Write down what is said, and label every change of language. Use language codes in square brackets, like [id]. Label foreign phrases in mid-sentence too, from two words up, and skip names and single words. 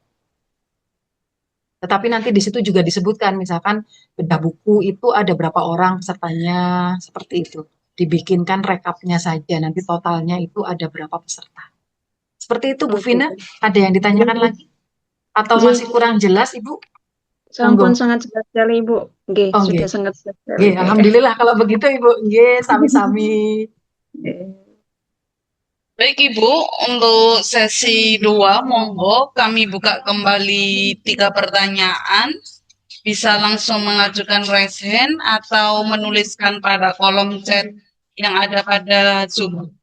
[id] Tetapi nanti di situ juga disebutkan, misalkan bedah buku itu ada berapa orang pesertanya, seperti itu. Dibikinkan rekapnya saja, nanti totalnya itu ada berapa peserta. Seperti itu, Bu Vina. Ada yang ditanyakan lagi? Atau Nggih, masih kurang jelas, Ibu? sampun Monggo. sangat jelas sekali, Ibu. Nggih, Oh, sudah nggih. sangat jelas sekali. Nggih, alhamdulillah kalau begitu, Ibu. [jv] Nggih, sami-sami. [id] Nggih. Baik Ibu, untuk sesi 2, monggo kami buka kembali 3 pertanyaan. Bisa langsung mengajukan [en] raise hand [id] atau menuliskan pada kolom chat yang ada pada Zoom.